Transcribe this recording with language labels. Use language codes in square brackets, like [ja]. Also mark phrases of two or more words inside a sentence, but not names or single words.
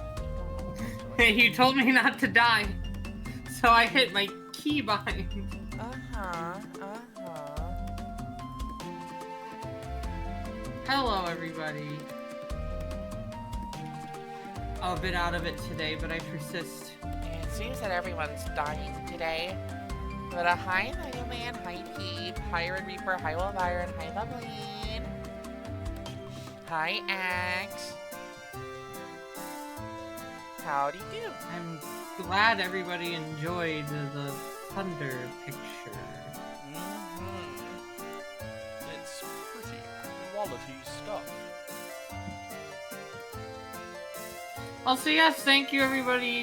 [en] You told me not to die, so I hit my key bind. Hello, everybody. I'm a bit out of it today, but I persist. It seems that everyone's dying today. But hi, Lion, hi, Pete, hi, Red Reaper, hi, Wolviron, hi, Bubbleen. Hi, Axe. Howdy do. I'm glad everybody enjoyed the thunder picture. It's pretty quality stuff. Also, yes, thank you, everybody.